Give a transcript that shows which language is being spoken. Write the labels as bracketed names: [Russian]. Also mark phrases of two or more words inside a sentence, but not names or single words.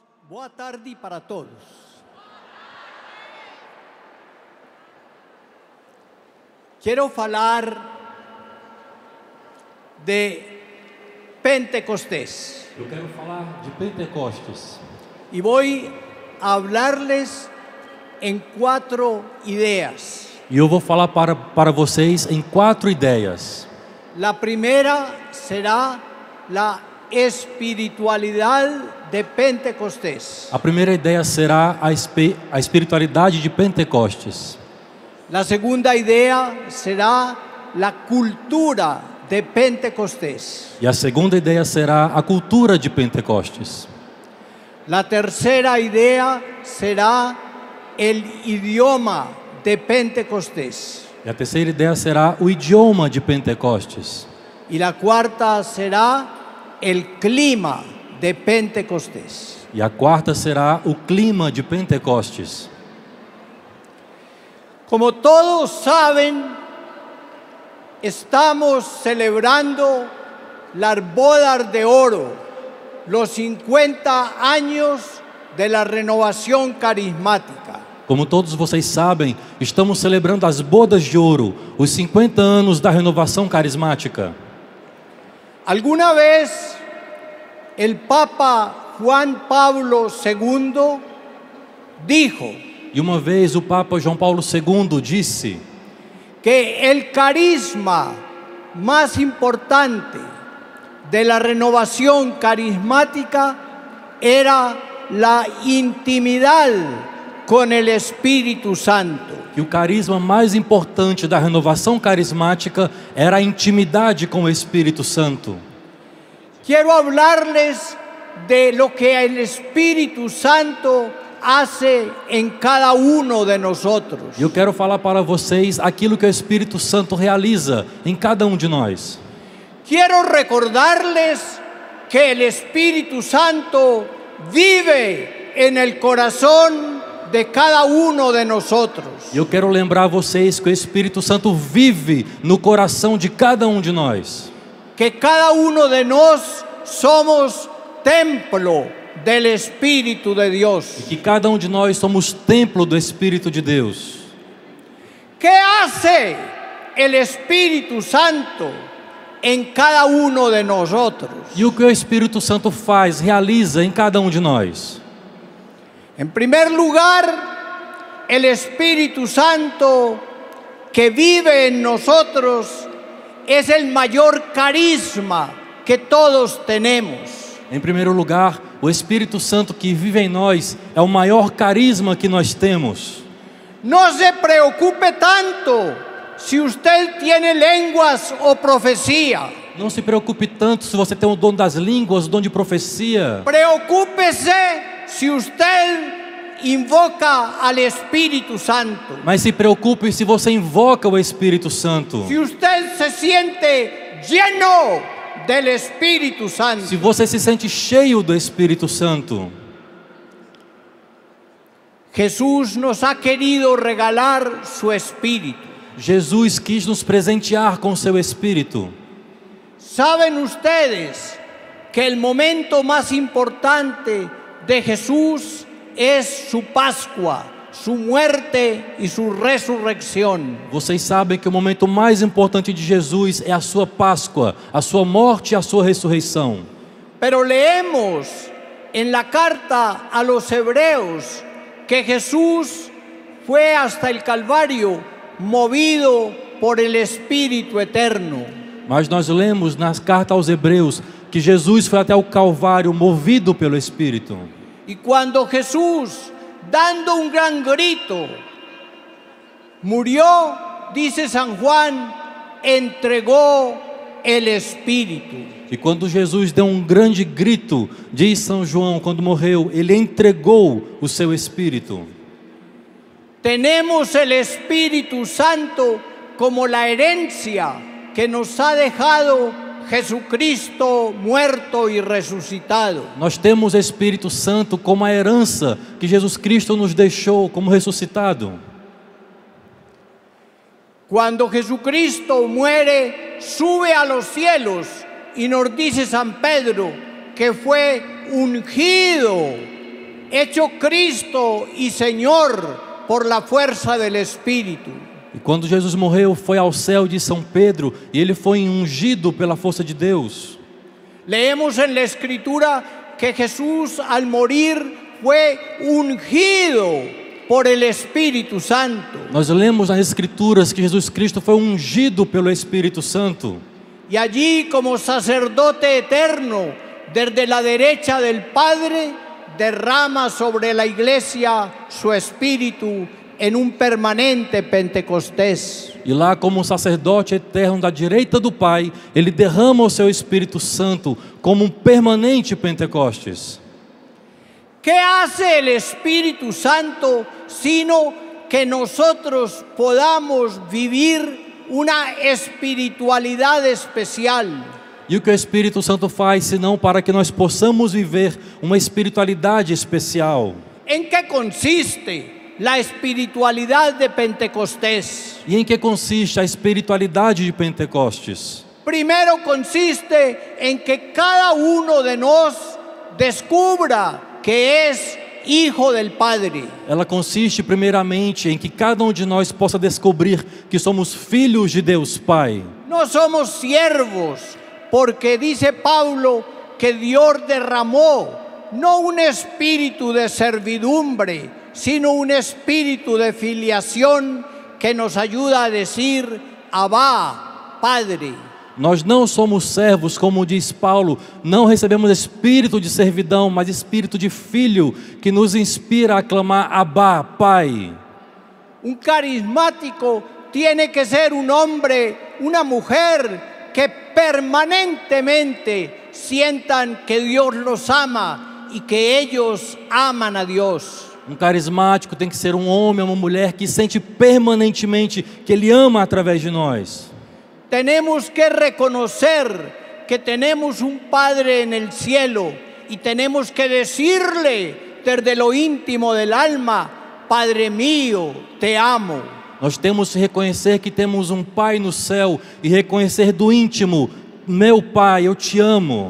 [Portuguese] Boa tarde para todos. [Spanish] Quiero falar de Pentecostés. [Portuguese] Eu quero falar de Pentecostes. [Spanish] Y voy a hablarles en 4 ideas. [Portuguese] E eu vou falar para vocês em 4 ideias. [Spanish] La primera será la espiritualidad de Pentecostés. [Portuguese] A primeira ideia será a espiritualidade de Pentecostes. [Spanish] La segunda idea será la cultura de Pentecostés. [Portuguese] E a segunda ideia será a cultura de Pentecostes. [Spanish] La tercera idea será el idioma de Pentecostés. [Portuguese] E a terceira ideia será o idioma de Pentecostes. [Spanish] Y la cuarta será el clima de Pentecostés. [Portuguese] E a quarta será o clima de Pentecostes. [Spanish] Como todos saben, estamos celebrando las bodas de oro, los 50 años de la renovación carismática. [Portuguese] Como todos vocês sabem, estamos celebrando as bodas de ouro, os 50 anos da renovação carismática. [Spanish] Alguna vez el Papa Juan Pablo II dijo [Portuguese] E uma vez o Papa João Paulo II disse [Spanish] que el carisma más importante de la renovación carismática era la intimidad con el Espíritu Santo. [Portuguese] que o carisma mais importante da renovação carismática era a intimidade com o Espírito Santo. [Spanish] Quiero hablarles de lo que el Espíritu Santo hace en cada uno de nosotros. [Portuguese] E eu quero falar para vocês aquilo que o Espírito Santo realiza em cada um de nós. [Spanish] Quiero recordarles que el Espíritu Santo vive en el corazón de cada uno de nosotros. [Portuguese] E eu quero lembrar a vocês que o Espírito Santo vive no coração de cada um de nós. [Spanish] Que cada uno de nós somos templo del Espíritu de Dios. [Portuguese] E que cada um de nós somos templo do Espírito de Deus. [Spanish] ¿Qué hace el Espíritu Santo en cada uno de nosotros? [Portuguese] E o que o Espírito Santo faz, realiza em cada um de nós? [Spanish] En primer lugar, el Espíritu Santo que vive en nosotros es el mayor carisma que todos tenemos. [Portuguese] Em primeiro lugar, o Espírito Santo que vive em nós é o maior carisma que nós temos. [Spanish] No se preocupe tanto si usted tiene lenguas o profecía. [Portuguese] Não se preocupe tanto se você tem o dom das línguas, o dom de profecia. [Spanish] Preocúpese si usted invoca al Espíritu Santo. [Portuguese] Mas se preocupe se você invoca o Espírito Santo. [Spanish] Si usted se siente lleno del Espíritu Santo. [Portuguese] Se você se sente cheio do Espírito Santo. [Spanish] Jesús nos ha querido regalar su Espíritu. [Portuguese] Jesus quis nos presentear com seu Espírito. [Spanish] ¿Saben ustedes que el momento más importante de Jesús es su Pascua, su muerte y su resurrección? [Portuguese] Vocês sabem que o momento mais importante de Jesus é a sua Páscoa, a sua morte e a sua ressurreição. [Spanish] Pero leemos en la carta a los hebreos que Jesús fue hasta el Calvario movido por el Espíritu Eterno. [Portuguese] Mas nós lemos nas cartas aos Hebreus que Jesus foi até o Calvário movido pelo Espírito. [Spanish] Y cuando Jesús, dando un gran grito, murió, dice San Juan, entregó el Espíritu. [Portuguese] E quando Jesus deu um grande grito, diz São João, quando morreu, ele entregou o seu Espírito. [Spanish] Tenemos el Espíritu Santo como la herencia que nos ha dejado Jesucristo muerto y resucitado. [Portuguese] Nós temos o Espírito Santo como a herança que Jesus Cristo nos deixou como ressuscitado. [Spanish] Cuando Jesucristo muere, sube a los cielos y nos dice San Pedro que fue ungido hecho Cristo y Señor por la fuerza del Espíritu. [Portuguese] E quando Jesus morreu, foi ao céu de São Pedro, e ele foi ungido pela força de Deus. [Spanish] Leemos en la Escritura que Jesús al morir fue ungido por el Espíritu Santo. [Portuguese] Nós lemos nas Escrituras que Jesus Cristo foi ungido pelo Espírito Santo. [Spanish] Y allí, como sacerdote eterno, desde la derecha del Padre, derrama sobre la iglesia su Espíritu en un permanente Pentecostés. [Portuguese] E lá, como sacerdote eterno da direita do Pai, ele derrama o seu Espírito Santo como permanente Pentecostes. [Spanish] ¿Qué hace el Espíritu Santo sino que nosotros podamos vivir una espiritualidad especial? [Portuguese] E o que o Espírito Santo faz, senão para que nós possamos viver uma espiritualidade especial? [Spanish] ¿En qué consiste la espiritualidad de Pentecostés? [Portuguese] E em que consiste a espiritualidade de Pentecostes? [Spanish] Primero consiste en que cada uno de nos descubra que es hijo del Padre. [Portuguese] Ela consiste primeiramente em que cada um de nós possa descobrir que somos filhos de Deus Pai. [Spanish] No somos siervos, porque dice Pablo que Dios derramó no un espíritu de servidumbre, sino un espíritu de filiación que nos ayuda a decir Abba, Padre. [Portuguese] Nós não somos servos, como diz Paulo, não recebemos espírito de servidão, mas espírito de filho, que nos inspira a clamar Abba, Pai. [Spanish] Un carismático tiene que ser un hombre, una mujer que permanentemente sientan que Dios los ama y que ellos aman a Dios. [Portuguese] Um carismático tem que ser um homem, uma mulher que sente permanentemente que Ele ama através de nós. [Spanish] Tenemos que reconocer que tenemos un Padre en el cielo y tenemos que decirle desde lo íntimo del alma, Padre mío, te amo. [Portuguese] Nós temos que reconhecer que temos um Pai no céu e reconhecer do íntimo, meu Pai, eu te amo.